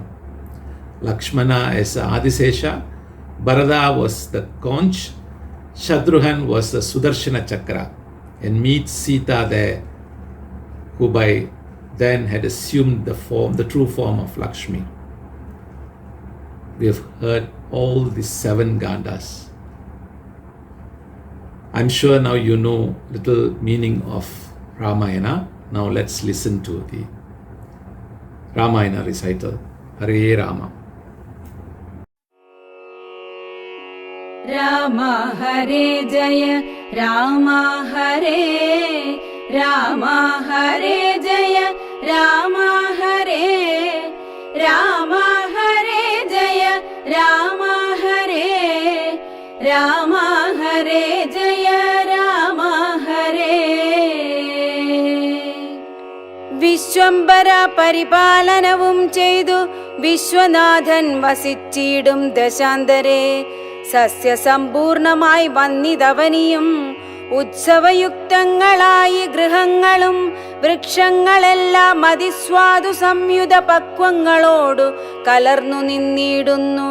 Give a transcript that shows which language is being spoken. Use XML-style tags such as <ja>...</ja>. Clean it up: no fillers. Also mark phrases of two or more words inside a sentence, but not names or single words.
<en>Lakshmana as Adisesha, Bharata was the conch, Shatrughan was the Sudarshana Chakra, and meets Sita there, who by then had assumed the true form of Lakshmi. We have heard all the 7 Gandas. I'm sure now you know little meaning of Ramayana. Now let's listen to the Ramayana recital. Hare Rama. Rama Hare Jaya, Rama Hare, Rama Hare Jaya, Rama Hare, Rama Hare Jaya, Rama Hare, Rama Hare Jaya, Rama Hare.</en> <ml>Vishwambara പരിപാലനവും ചെയ്തു വിശ്വനാഥൻ വസിച്ചിടും ദശാന്തരേ സസ്യസമ്പൂർണമായി വന്നിതവനിയും ഉത്സവയുക്തങ്ങളായി ഗൃഹങ്ങളും വൃക്ഷങ്ങളെല്ലാം അതിസ്വാദു സംയുത പക്വങ്ങളോടു കലർന്നു നിന്നിടുന്നു.</ml>